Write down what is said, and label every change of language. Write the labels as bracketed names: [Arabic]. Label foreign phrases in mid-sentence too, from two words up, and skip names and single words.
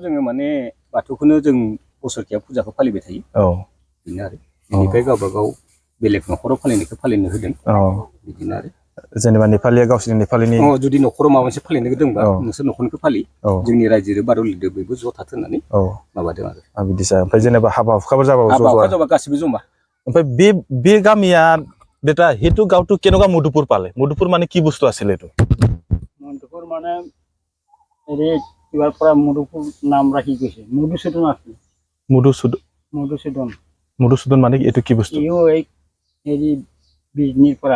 [Bodo] जोङो माने बाथौखौनो जों बोसोरकिया फुजाखौ फालिबाय थायो बिदिनो आरो बेनिफ्राय गावबा गाव बेलेग न'खराव फालिनायखौ फालिनो होदों बिदिनो आरो जेनेबा नेपालिया गावसोरनि नेपालिनि जुदि न'खराव माबा मोनसे फालिनो दंबा नोंसोर न'खरनिखौ फालि जोंनि रायजो बार'लिदो बयबो ज' थाथों होननानै माबादों आरो बिदिसो ओमफ्राय जेनेबा हाबा हुखाफोर जाबा गासिबो जमा ओमफ्राय बे गामिया बेटा [Assamese] সেইটো গাঁওটো কেনেকুৱা মধুপুৰ পালে মধুপুৰ মানে কি বস্তু আছিল এইটো মধুপুৰ মানে এৰে কিবাৰ পৰা মধুপুৰ নাম ৰাখি গৈছে মধুসূদন আছিল মধুসূদন মানে এইটো কি বস্তু এই বিজনীৰ পৰা